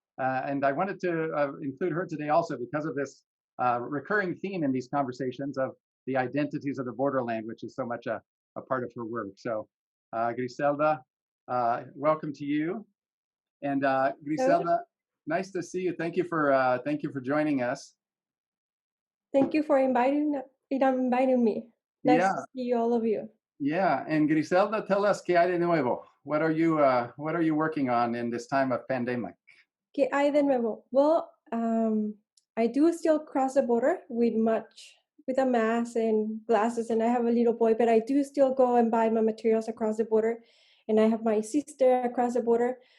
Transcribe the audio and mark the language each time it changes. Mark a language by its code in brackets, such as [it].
[en] And I wanted to include her today also because of this recurring theme in these conversations of the identities of the borderland, which is so much a part of her work. So Griselda, welcome to you. And Griselda, nice to see you. Thank you for joining us. Thank you for inviting me. Nice to see all of you. Yeah, and Griselda, tell us [es] ¿qué hay de nuevo? [en] What are you working on in this time of pandemic? [es] ¿Qué hay de nuevo? [en] Well, I do still cross the border with a mask and glasses, and I have a little boy, but I do still go and buy my materials across the border, and I have my sister across the border.